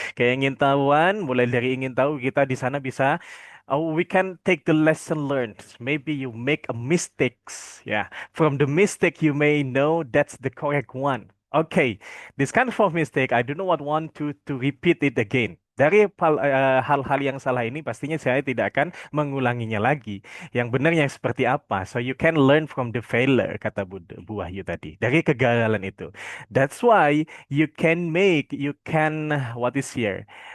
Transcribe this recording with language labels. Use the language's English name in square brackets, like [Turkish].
[Indonesian] Keingintahuan, mulai dari ingin tahu kita di sana bisa. [English] Oh, we can take the lesson learned. Maybe you make a mistakes. Ya, from the mistake, you may know that's the correct one. Okay, this kind of mistake, I do not want to repeat it again. [Indonesian] Dari hal-hal yang salah ini, pastinya saya tidak akan mengulanginya lagi. Yang benar yang seperti apa? [English] So you can learn from the failure, [Indonesian] kata Bu Wahyu tadi. Dari kegagalan itu. [English] That's why you can, what is here?